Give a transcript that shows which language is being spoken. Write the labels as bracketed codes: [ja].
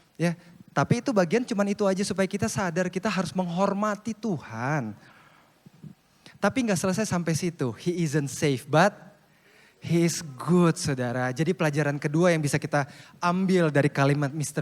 [id] Ya, tapi itu bagian cuman itu aja supaya kita sadar kita harus menghormati Tuhan. Tapi gak selesai sampai situ. [en] He isn't safe but he is good [id] saudara. Jadi pelajaran kedua yang bisa kita ambil dari kalimat Mr.